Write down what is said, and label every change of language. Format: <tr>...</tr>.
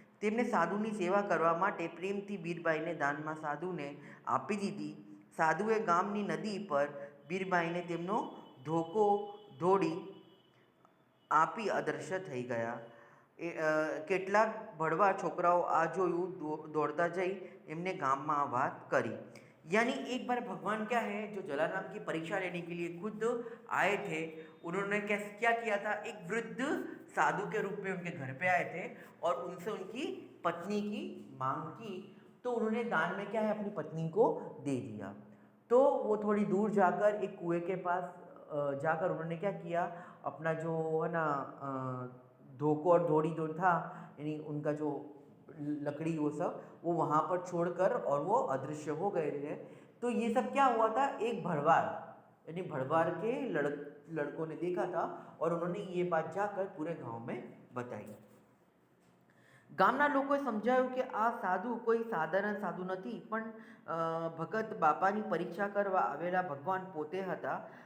<gu>તેમને સાધુની સેવા કરવા માટે પ્રેમથી બીરબાઈને દાનમાં સાધુને આપી દીધી. સાધુએ ગામની નદી પર બીરબાઈને તેમનો ધોકો ધોડી આપી અદૃશ્ય થઈ ગયા. કેટલાક ભડવા છોકરાઓ આ જોયું દોડતા જઈ એમને ગામમાં આ વાત કરી.</gu> <hi>यानी एक बार भगवान क्या है जो जलाराम की परीक्षा लेने के लिए खुद आए थे. उन्होंने क्या किया था, एक वृद्ध साधु के रूप में उनके घर पे आए थे और उनसे उनकी पत्नी की मांग की. तो उन्होंने दान में क्या है अपनी पत्नी को दे दिया. तो वो थोड़ी दूर जाकर एक कुएं के पास जाकर उन्होंने क्या किया, अपना जो है ना धोको और धोड़ी जो था यानी उनका जो लकड़ी वो सब वो वहाँ पर छोड़कर और वो अदृश्य हो गए थे. तो ये सब क्या हुआ था, एक भड़वार यानी भड़वार के लड़कों ने देखा था और उन्होंने ये बात जाकर पूरे गांव में बताई.</hi> <gu>ગામના લોકોએ સમજાવ્યું કે આ સાધુ કોઈ સાધારણ સાધુ નથી, પણ ભગત બાપાની પરીક્ષા કરવા આવેલા ભગવાન પોતે હતા.</gu>